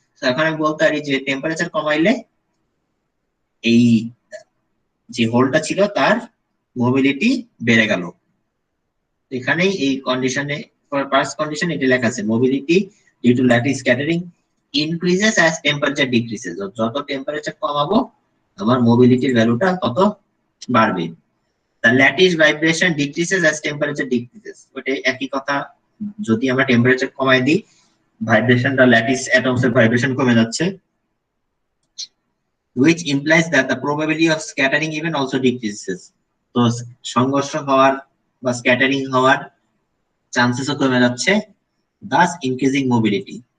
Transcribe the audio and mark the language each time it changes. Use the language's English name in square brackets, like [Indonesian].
[Bangla] তো এখন আমি বলতে পারি যে টেম্পারেচার কমাইলে এই যে হোলটা ছিল তার মোবিলিটি বেড়ে গেল। এখানেই এই কন্ডিশনে, ফার্স্ট কন্ডিশন এটা লেখা আছে, [English] Mobility due to lattice scattering increases as temperature decreases. [Bangla] যত টেম্পারেচার কমাবো আমার মোবিলিটির ভ্যালুটা তত বাড়বে। [English] The lattice vibration decreases as temperature decreases। [Bangla] ওটাই একই কথা, যদি আমরা টেম্পারেচার কমাই দিই ভাইব্রেশনটা, ল্যাটিস অ্যাটমস এর ভাইব্রেশন কমে যাচ্ছে, [English] which implies that the probability of scattering even also decreases। [Bangla] তো সংঘর্ষ হওয়ার বা স্ক্যাটারিং হওয়ার চান্সেসও কমে যাচ্ছে, [English] thus increasing mobility।